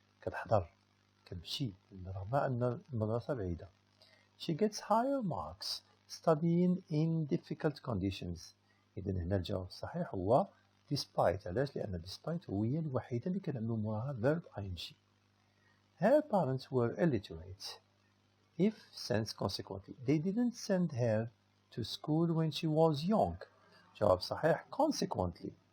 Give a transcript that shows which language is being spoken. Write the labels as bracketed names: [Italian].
[Arabic] كتحضر كتمشي رغم أن المدرسة بعيدة. [English] She gets higher marks studying in difficult conditions. [Arabic] إذا هنا الجواب الصحيح هو despite. علاش؟ لأن despite هي الوحيدة اللي كنعملو موراها verb ing. [English] Her parents were illiterate. If, since, consequently. They didn't send her to school when she was young. [Arabic] جواب صحيح consequently.